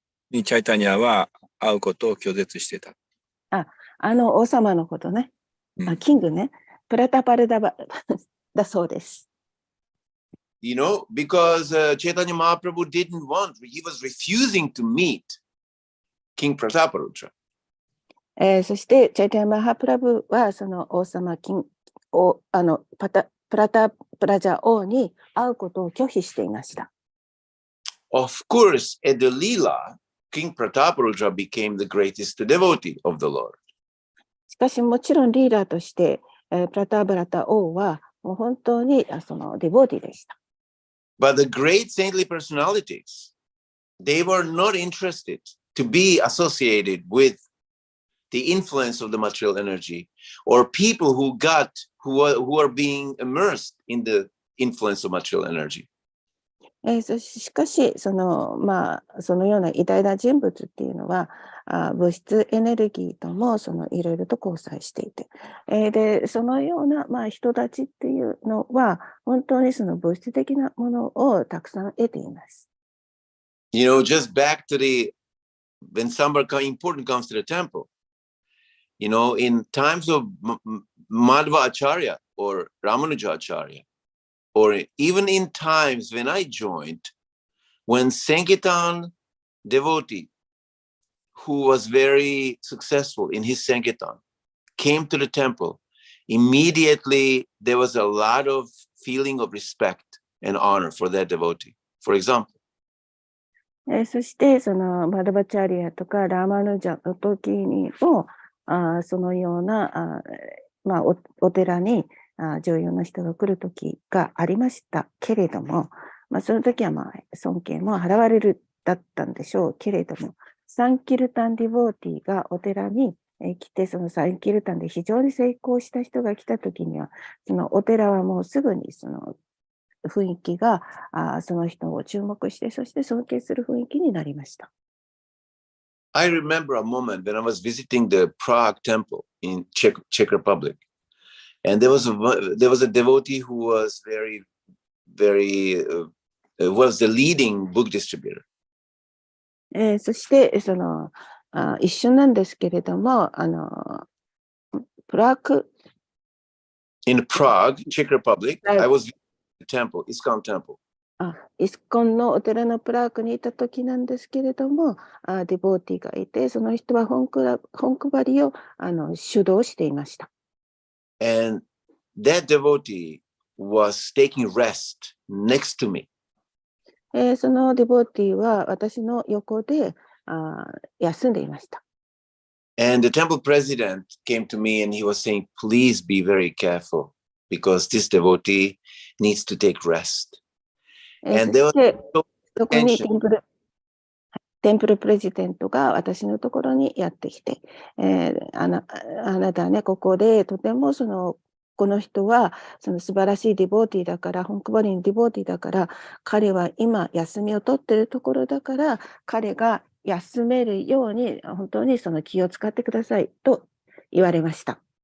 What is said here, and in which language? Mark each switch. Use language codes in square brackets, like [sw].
[ja] にチャイタニアは会うことを拒絶してた。王様のことね。うんキングね。プラタパルダバだそうです。 [en] you know, because Chaitanya Mahaprabhu didn't want, he was refusing to meet King Prataparudra. [ja] そして、チャイタニア・マハプラブは、その王様プラタプラジャ王に会うことを拒否していました。 [en] Of course, at the Leela, King Prataparudra became the greatest devotee of the Lord. [ja] しかし、もちろんリーダーとして、プラタブラタ王は、もう本当にそのデボーティでした。 [en] But the great saintly personalities, they were not interested to be associated with the influence of the material energy or people who are being immersed in the influence of material energy. [ja] しかし、そのような偉大な人物っていうのは、物質エネルギーともいろいろと交際していて、で、そのような、人たちっていうのは、本当にその物質的なものをたくさん得ています。 [en] You know, just back to when somebody important comes to the temple, you know, in times of Madhva Acharya or Ramanuja Acharya, or even in times when I joined, when Sankirtan devotee who was very successful in his Sankirtan came to the temple, immediately there was a lot of feeling of respect and honor for that devotee. For example, [ja] そして、そのマダバチャリアとかラーマヌジャの時にも、そのような、お寺に重要な人が来る時がありましたけれども、その時は尊敬も払われるだったんでしょうけれども、サンキルタンディボーティがお寺に来て、そのサンキルタンで非常に成功した人が来た時には、そのお寺はもうすぐにその雰囲気がその人を注目して、そして尊敬する雰囲気になりました。 [en] I remember a moment when I was visiting the Prague temple in Czech Republic, and there was a devotee who was was the leading book distributor. [ja] そしてその一瞬なんですけれども、プラク [en] In Prague, Czech Republic, I was visiting the temple, ISKCON temple. [ja] イスコンのお寺のプラークにいた時なんですけれども、デボーティがいて、その人は本配りを主導していました。 [en] And that devotee was taking rest next to me. [ja] そのデボーティは私の横で休んでいました。 [en] And the temple president came to me and he was saying, please be very careful because this devotee needs to take rest. [ja] そしてそこにテンプルプレジデントが私のところにやってきて、あなたはね、ここでとてもこの人はその素晴らしいディボーティだから、本配りのディボーティだから、彼は今休みを取っているところだから、彼が休めるように本当にその気を使ってくださいと言われました。